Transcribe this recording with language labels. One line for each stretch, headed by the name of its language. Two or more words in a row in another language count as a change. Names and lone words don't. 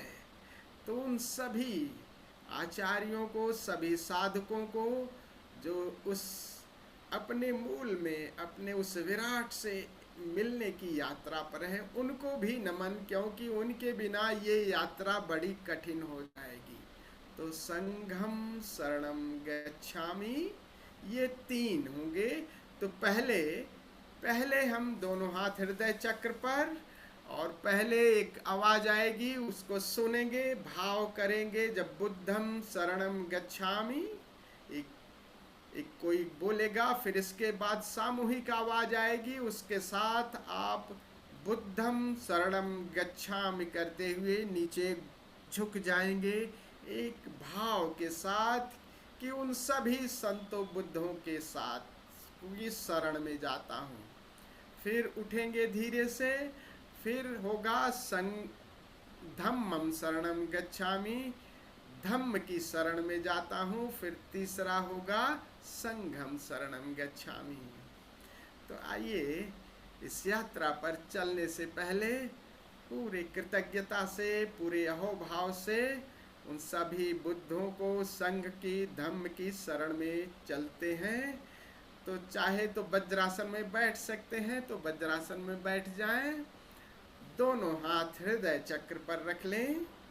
Hindi: तो उन सभी आचार्यों को, सभी साधकों को, जो उस अपने मूल में, अपने उस विराट से मिलने की यात्रा पर हैं उनको भी नमन, क्योंकि उनके बिना ये यात्रा बड़ी कठिन हो जाएगी।
Pali: तो संघम शरणम गच्छामि,
Hindi: ये 3 होंगे। तो पहले पहले हम दोनों हाथ हृदय चक्र पर, और पहले एक आवाज आएगी उसको सुनेंगे, भाव करेंगे। जब
Pali: बुद्धम शरणम गच्छामि
Hindi: एक एक कोई बोलेगा, फिर इसके बाद सामूहिक आवाज आएगी, उसके साथ आप
Pali: बुद्धम शरणम गच्छामि
Hindi: करते हुए नीचे झुक जाएंगे एक भाव के साथ कि उन सभी संतों बुद्धों के साथ इस शरण में जाता हूँ। फिर उठेंगे धीरे से, फिर होगा
Pali: धम्मम शरणम गच्छामि,
Hindi: धम्म की शरण में जाता हूँ। फिर तीसरा होगा
Pali: संघम शरणम गच्छामि।
Hindi: तो आइए इस यात्रा पर चलने से पहले पूरे कृतज्ञता से, पूरे अहोभाव से उन सभी बुद्धों को संघ की, धम्म की शरण में चलते हैं। तो चाहे तो वज्रासन में बैठ सकते हैं तो वज्रासन में बैठ जाएं, दोनों हाथ हृदय चक्र पर रख लें।